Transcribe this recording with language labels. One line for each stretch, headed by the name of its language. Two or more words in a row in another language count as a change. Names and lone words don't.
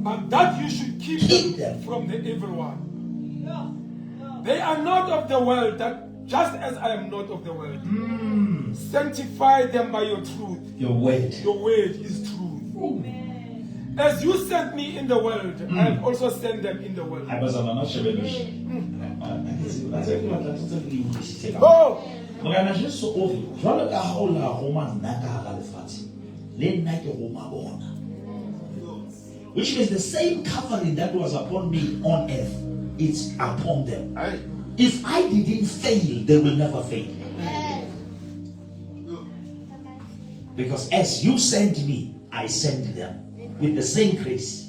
English: But that you should keep them from the evil one. They are not of the world, that just as I am not of the world. Sanctify them by your truth. Your word. Your word is truth. As you sent me in the world, I have also sent them in the world. Oh!
Southern Sotho: Morena Jesu o re jwalo ka ha o la Roma nna ka hara lefatshe le nna ke Roma bona.
English: Which means the same covering that was upon me on earth, it's upon them. If I didn't fail, they will never fail. Because as you sent me, I sent them with the same grace.